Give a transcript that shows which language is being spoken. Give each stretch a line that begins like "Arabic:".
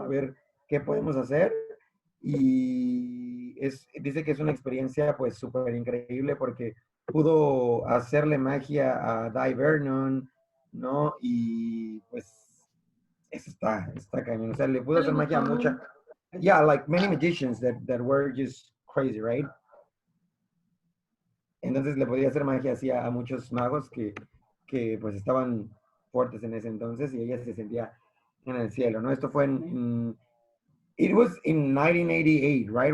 Spanish: A ver qué podemos hacer. Y dice que es una experiencia pues súper increíble porque pudo hacerle magia a Di Vernon, ¿no? Y pues eso está cañón. O sea, le pudo hacer magia a mucha.
English: Yeah, like many magicians that were just crazy, right?
Spanish: Entonces le podía hacer magia así a muchos magos que pues estaban fuertes en ese entonces y ella se sentía en el cielo, ¿no? Esto fue
English: it was in 1988, right?